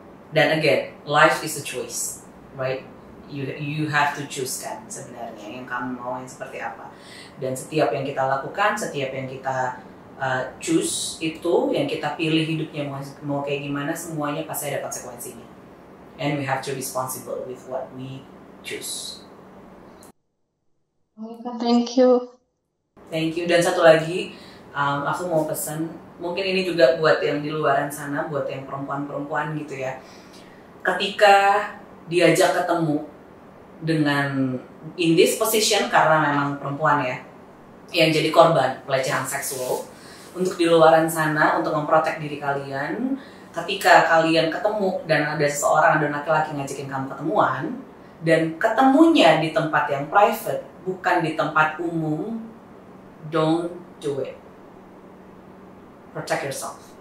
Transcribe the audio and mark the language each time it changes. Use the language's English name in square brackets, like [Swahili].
[English] Dan again, life is a choice, right? You have to choose [Indonesian] kan sebenarnya yang kamu mau yang seperti apa. Dan setiap yang kita lakukan, setiap yang kita choose itu, yang kita pilih hidupnya mau kayak gimana, semuanya pasti ada konsekuensinya. [English] And we have to be responsible with what we choose. Thank you. Thank you. [Indonesian] Dan satu lagi, aku mau pesan, mungkin ini juga buat yang di luaran sana, buat yang perempuan-perempuan gitu ya. Ketika diajak ketemu dengan in this position, karena memang perempuan ya, yang jadi korban pelecehan seksual, untuk di luaran sana, untuk memprotek diri kalian, ketika kalian ketemu dan ada seseorang, ada laki-laki ngajakin kamu ketemuan, dan ketemunya di tempat yang private, bukan di tempat umum, [English] don't do it. Protect yourself.